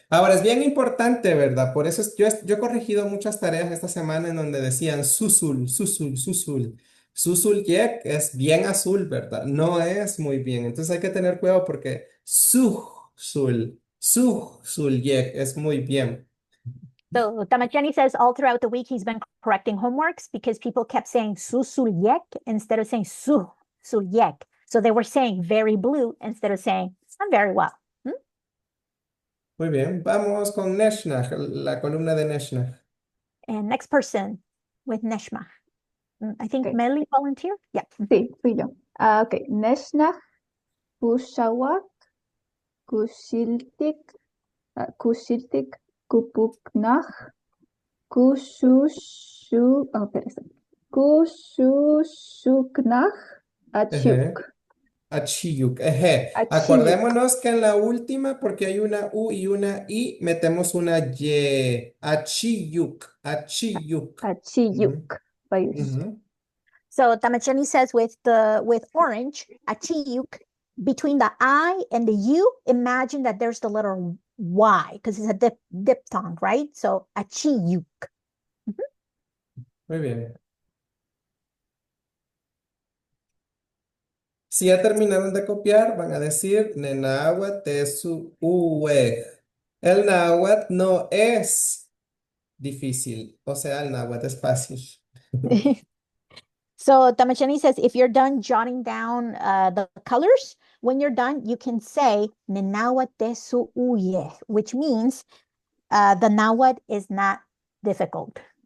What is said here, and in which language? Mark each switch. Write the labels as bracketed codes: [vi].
[es] Ahora es bien importante, ¿verdad? Por eso yo he corregido muchas tareas esta semana en donde decían Susul, Susul, Susul. Susul Yek es bien azul, ¿verdad? No es muy bien. Entonces hay que tener cuidado porque Susul Yek es muy bien. [en] So Tamacheni says all throughout the week he's been correcting homeworks because people kept saying Susulyek instead of saying Susulyek. So they were saying very blue instead of saying I'm very well. [es] Muy bien. Vamos con Neshnah, la columna de Neshnah. [en] And next person with Neshma. I think Okay. Meli volunteer? Yeah. [es] Sí, fui yo. [nah] Ok. Neshnach, Kushawak, Kushiltik, Kushiltik, Kupuknach, espérate. Kushushuknach, Achuk. Achiyuk. Achiyuk. [es] Acordémonos que en la última, porque hay una U y una I, metemos una Y. [nah] Achiyuk. Achiyuk. Achiyuk. Ujú. [en] So Tamacheni says with orange, Achiyuk, between the I and the U, imagine that there's the letter Y because it's a diphthong, right? So Achiyuk. [es] Muy bien. Si ya terminaron de copiar, van a decir [nah] Nenáhuatl tesu uej. [es] El náhuatl no es difícil, o sea, el náhuatl es fácil. [en] So Tamacheni says if you're done jotting down the colors, when you're done, you can say Nenahuatl which means the Nahuatl is not difficult.